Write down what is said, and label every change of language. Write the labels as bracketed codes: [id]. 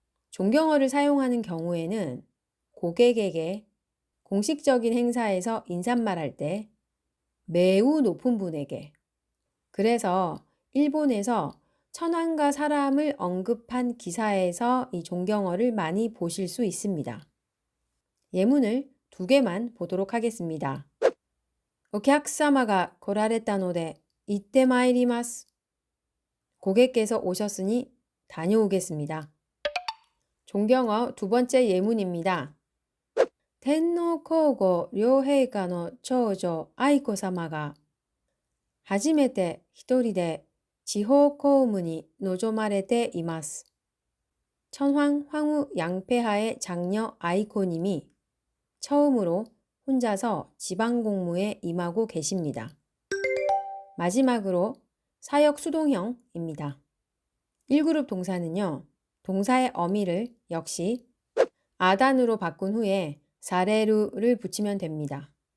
[ko] 존경어를 사용하는 경우에는 고객에게 공식적인 행사에서 인사말할 때 매우 높은 분에게, 그래서 일본에서 천황과 사람을 언급한 기사에서 이 존경어를 많이 보실 수 있습니다. 예문을 2개만 보도록 하겠습니다. [ja] お客様が来られたので行ってまいります. [ko] 고객께서 오셨으니 다녀오겠습니다. 존경어 2번째 예문입니다. [ja] 天皇皇后両陛下の長女愛子さまが初めて一人で地方公務に臨まれています. [ko] 천황 황후 양폐하의 장녀 아이코님이 처음으로 혼자서 지방공무에 임하고 계십니다. 마지막으로 사역 수동형입니다. 1그룹 동사는요, 동사의 어미를 역시 아단으로 바꾼 후에 사레루를 붙이면 됩니다.